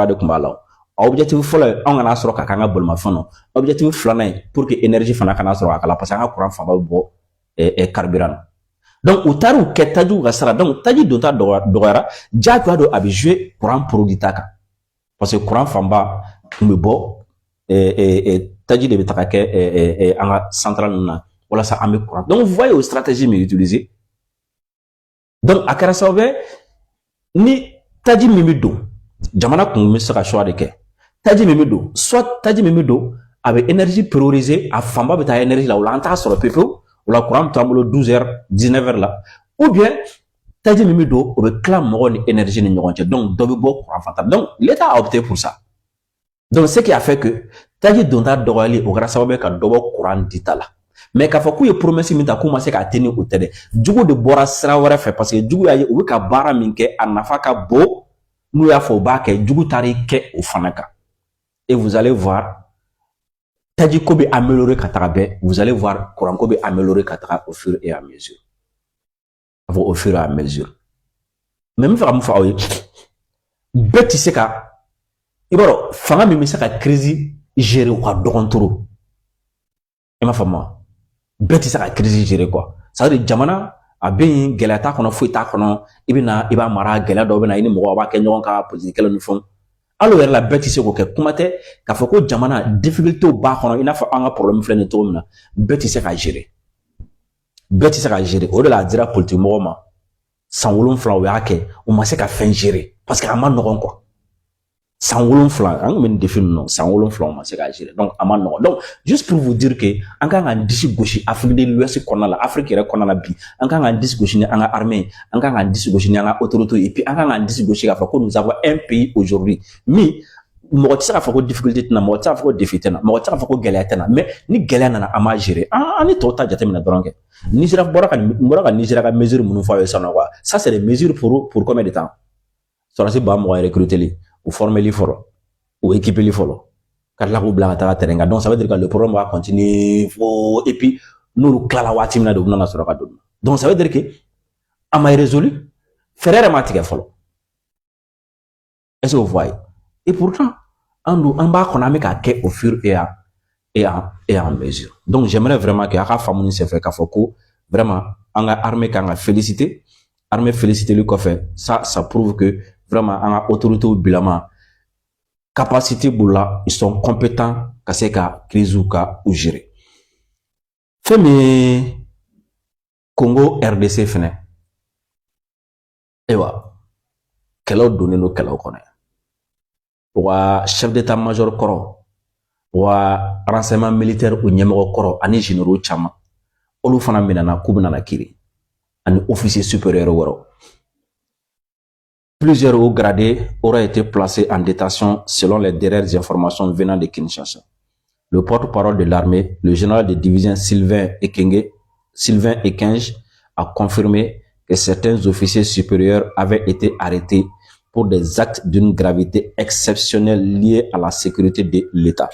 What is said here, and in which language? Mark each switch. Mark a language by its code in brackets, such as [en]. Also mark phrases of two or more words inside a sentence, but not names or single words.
[bm] de tun b'a la objectif fɔlɔ ye anw kana sɔrɔ ka k'an ka bolimafɛn na objectif filanan ye [fr] pour que énergie [bm] fana kana sɔrɔ a kala [fr] parce que [bm] an ka courant fanba bɛ bɔ carburant na donc u taar'u kɛ tajiw ka sira donc taji donta dɔgɔyara diyagoya don a bɛ [fr] jouer courant produit [bm] ta kan [fr] parce que [bm] courant fanba tun bɛ bɔ taji de bɛ taga kɛ an ka centrale ninnu na walasa an bɛ courant [fr] donc vous voyez [bm] o stratégie min utiliser donc a kɛra sababu ye ni taji min bɛ don jamana kun bɛ se ka choix de kɛ taji min bɛ don soit taji min bɛ don a bɛ [fr] énergie prioriser [bm] a fanba bɛ taa énergie la o la an t'a sɔrɔ pewu o la courant bɛ to an bolo 12h 19h la [fr] ou bien [bm] taji min bɛ don o bɛ tila mɔgɔ ni énergie ni ɲɔgɔn cɛ donc dɔ bɛ bɔ courant fan ta [fr] donc l'État a opté pour ça donc ce qui a fait que [bm] taji donta dɔgɔyali o kɛra sababu ye ka dɔ bɔ courant dita la mais k'a fɔ k'u ye promesse min ta k'u ma se k'a tenir o tɛ dɛ jugu de bɔra sira wɛrɛ fɛ parce que jugu y'a ye u bɛ ka baara min kɛ a nafa ka bon n'u y'a fɔ u b'a kɛ jugu taar'i kɛ o fana kan [fr] et vous allez voir [bm] taji ko bɛ améliorer ka taga bɛɛ [fr] vous allez voir [bm] courant ko bɛ améliorer ka taga [fr] au fur et à mesure au fur et à mesure mais [bm] n bɛ fɛ ka mun fɔ aw ye bɛɛ tɛ se ka i b'a dɔn fanga min bɛ se ka crise gérer o ka dɔgɔn trop i m'a faamu wa bɛɛ tɛ se ka [fr] crise gérer quoi ça veut dire [bm] jamana a bɛ yen gɛlɛya t'a kɔnɔ foyi t'a kɔnɔ i bɛ na i b'a mara gɛlɛya dɔw bɛ na i ni mɔgɔw b'a kɛ ɲɔgɔn kan politique kɛlɛ ni fɛnw hali o yɛrɛ la bɛɛ tɛ se k'o kɛ kuma tɛ k'a fɔ ko jamana difficulté b'a kɔnɔ i n'a fɔ an ka problème filɛ nin ye cogo min na bɛɛ tɛ se ka gérer bɛɛ tɛ se ka gérer o de la a dira politique mɔgɔw ma san 7 o y'a kɛ u ma se ka fɛn gérer parce que a ma nɔgɔn quoi san 7 an kun bɛ nin défi ninnu san 7 o ma se ka gérer donc a ma nɔgɔn [fr] donc juste pour vous dire que [bm] an kan k'an disi gosi Afrique de l'Ouest kɔnɔna la Afrique yɛrɛ kɔnɔna la bi an kan k'an disi gosi ni an ka armée an kan k'an disi gosi ni an ka autorité [fr] et puis [bm] an kan k'an disi gosi k'a fɔ ko [fr] nous avons un pays aujourd'hui [bm] min mɔgɔ tɛ se k'a fɔ ko difficulté tɛna mɔgɔ tɛ se k'a fɔ ko défi tɛna mɔgɔ tɛ se k'a fɔ ko gɛlɛya tɛna mais ni gɛlɛya nana an b'a gérer an ni tɔw ta jateminɛ dɔrɔn kɛ Nigeria bɔra ka Nigeria ka mesure minnu fɔ a ye sisan nɔ [fr] quoi ça c'est des mesures pour combien de temps [bm] sɔrɔsi ba mɔgɔ [fr] recruter ou former [bm] fɔlɔ [fr] ou équiper [bm] fɔlɔ ka tila k'u bila ka taga terrain kan [fr] donc ça veut dire que le problème va continuer [bm] fo [fr] et puis [bm] n'olu tilala waati min na de u bɛna sɔrɔ ka don [fr] donc ça veut dire que [bm] a ma résolu fɛɛrɛ yɛrɛ ma tigɛ fɔlɔ [fr] est-ce que vous voyez et pourtant [bm] an b'a kɔnɔ an bɛ k'a kɛ [fr] au fur et à mesure donc j'aimerais vraiment que [bm] a ka faamu ni senfɛ k'a fɔ ko vraiment an ka armée kan ka [fr] féliciter armée féliciter [bm] kɔfɛ [fr] ça prouve que vraiment [bm] an ka autorités bilama capacité b'u la [fr] ils sont compétents [bm] ka se ka crise ka u gérer fɛn min ye Congo RDC fɛnɛ ayiwa kɛlɛw donnen don kɛlɛw kɔnɔ wa [fr] chef d'état-major [bm] kɔrɔ wa [fr] renseignement militaire [bm] u ɲɛmɔgɔ kɔrɔ ani généraux caman olu fana minɛna k'u bɛna kiiri ani [fr] officier supérieur [bm] wɛrɛw [fr] plusieurs hauts gradés auraient été placés en détention selon les dernières informations venant de Kinshasa. [bm] Le porte-parole de l'armée, le général de division Sylvain Ekenge, a confirmé que certains officiers supérieurs avaient été arrêtés pour des actes d'une gravité exceptionnelle liés à la sécurité de l'État.